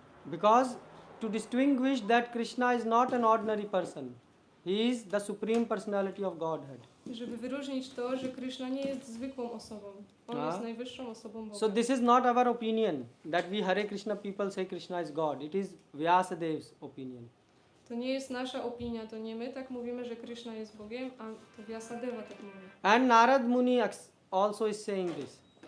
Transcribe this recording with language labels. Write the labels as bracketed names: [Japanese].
[English] Because to distinguish that Krishna is not an ordinary person. He is the Supreme Personality of Godhead. [Polish] Żeby wyróżnić to, że Krishna nie jest zwykłą osobą. On A? jest najwyższą osobą Boga. [English] So this is not our opinion that we Hare Krishna people say Krishna is God. It is Vyasadev's opinion. [Polish] To nie jest nasza opinia, to nie my tak mówimy, że Krishna jest Bogiem, a to Vyasadeva tak mówi. [English] And Narad Muni also is saying this.